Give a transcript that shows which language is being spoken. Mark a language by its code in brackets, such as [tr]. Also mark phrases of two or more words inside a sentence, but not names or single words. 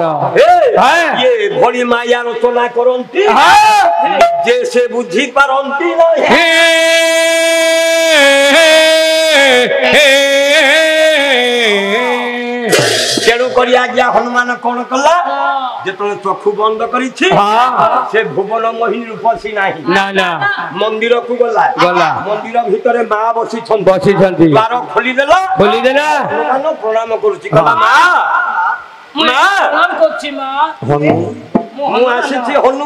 [or] ଇଏ ଭଳି ମାୟା ରଚନା କରନ୍ତି ଯେ ସେ ବୁଝି ପାରନ୍ତି ନାହିଁ ତେଣୁ କରି ଆଜ୍ଞା ହନୁମାନ କଣ କଲା ଯେତେବେଳେ ଚକ୍ଷୁ ବନ୍ଧ କରିଛି ସେ ଭୁବନ ମୋହିନୀ ରୂପସୀ ନାହିଁ ନା ନା ମନ୍ଦିରକୁ ଗଲା ମନ୍ଦିର ଭିତରେ ମା ବସିଛନ୍ତି ଦ୍ୱାର ଖୋଲିଦେଲା ହନୁମାନ ପ୍ରଣାମ କରୁଛି କହିଲା ମା ମା ପ୍ରଣାମ କରୁଛି ମା ମୁଁ ଆସିଛି ହନୁ